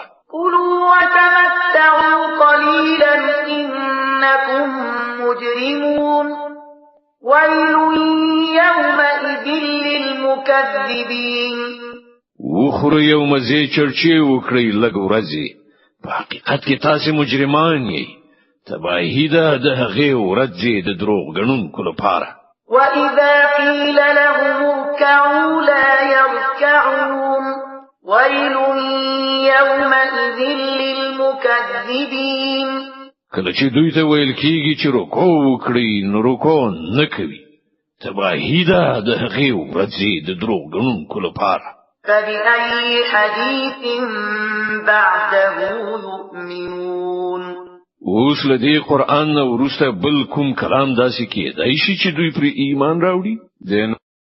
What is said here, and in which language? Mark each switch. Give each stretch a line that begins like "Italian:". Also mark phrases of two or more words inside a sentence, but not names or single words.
Arabic: كلوا وتمتعوا قليلا إنكم مجرمون ويل يومئذ للمكذبين.
Pashto: وخورئ او مزې چرچې وکړئ لږ ورځې. په حقیقت کې تاسو مجرمان یې. تباهي ده د هغې ورځې د دروغجنونکو لپاره.
Arabic: وإذا قيل لهم اركعوا لا يركعون ويل يومئذ للمكذبين.
Pashto: کله چې دوی ته ویل کیږي چې رکوع وکړي نو رکوع نه کوي. تباهي ده د هغې ورځې د دروغجنونکو لپاره.
Arabic: فبأي حديث بعده يؤمنون.
Pashto: اوس لدی قرآن نو ورسته بل کوم کلام داسې کېدای شي چې دوی پر ایمان راوړي؟